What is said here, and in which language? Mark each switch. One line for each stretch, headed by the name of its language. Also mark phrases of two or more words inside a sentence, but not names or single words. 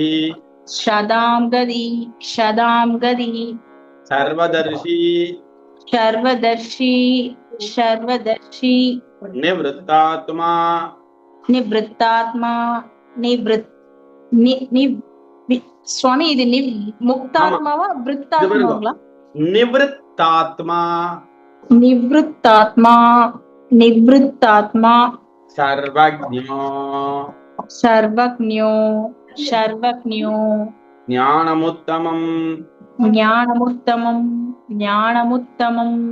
Sanskrit: शदां गतिः सर्वदर्शी सर्वदर्शी निवृत्तात्मा निवृत्तात्मा निवृत् नि नि स्वामी
Tamil: இது முக்தாத்மாவா விருத்தாத்மாங்களா
Sanskrit: निवृत्तात्मा निवृत्तात्मा निवृत्तात्मा सर्वज्ञो सर्वज्ञो ज्ञानमुत्तमम् ज्ञानमुत्तमम्